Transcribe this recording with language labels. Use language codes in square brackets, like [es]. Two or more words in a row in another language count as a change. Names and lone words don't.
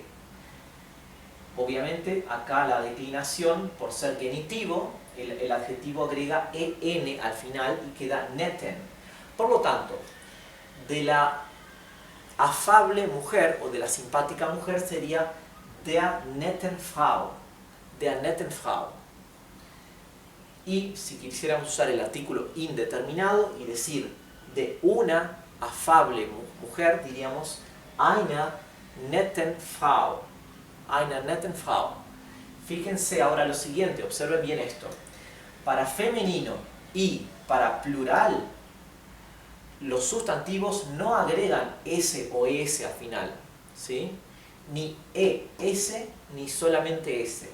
[es] Obviamente, acá la declinación, por ser genitivo, el adjetivo agrega en al final y queda netten. Por lo tanto, de la afable mujer o de la simpática mujer sería [de] der netten Frau. Der netten Frau. [es] Y si quisiéramos usar el artículo indeterminado y decir de una afable mujer, diríamos [de] einer netten Frau. Einer netten Frau. [es] Fíjense ahora lo siguiente, observen bien esto. Para femenino y para plural, los sustantivos no agregan s o es al final, ¿sí? Ni es ni solamente s.